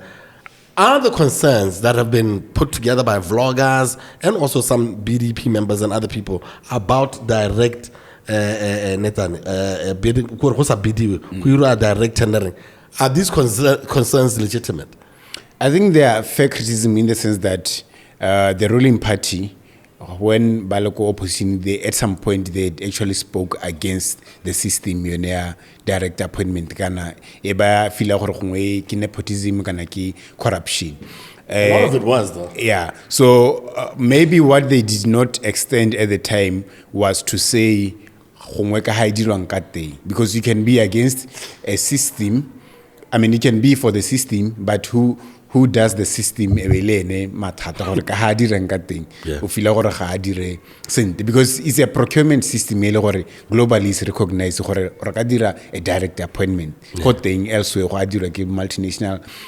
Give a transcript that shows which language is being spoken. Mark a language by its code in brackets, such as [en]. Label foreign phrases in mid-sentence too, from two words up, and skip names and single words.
[en] Are the concerns that have been put together by vloggers and also some BDP members and other people about direct bidding, direct tendering, are these concerns legitimate? I think they are fair criticism in the sense that the ruling party, when Baloko opposition, they at some point they actually spoke against the system, direct appointment, [tn] kana eba fila gore ki nepotism kana ki corruption. [en] A lot of it was though. Yeah. So maybe what they did not extend at the time was to say because you can be against a system. I mean, you can be for the system, but who does the system because it's a procurement system globally is recognized a direct appointment elsewhere multinational